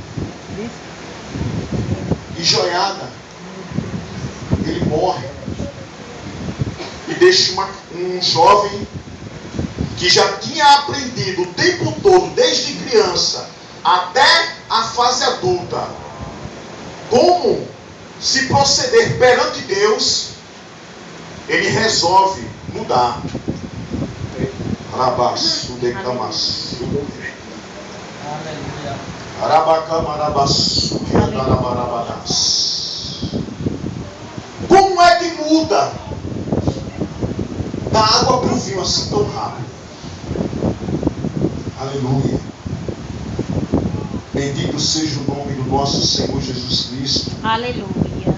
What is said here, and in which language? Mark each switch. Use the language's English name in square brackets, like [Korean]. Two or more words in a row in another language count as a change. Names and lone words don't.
[Portuguese] E Joiada, ele morre e deixa um jovem que já tinha aprendido o tempo todo, desde criança até a fase adulta, como se proceder perante Deus. Ele resolve mudar. Arabaçu de Camaçu. Arabacamarabaçu de Andarabarabadas. Como é que muda da água para o vinho assim tão rápido? Aleluia. Bendito seja o nome do nosso Senhor Jesus Cristo. Aleluia.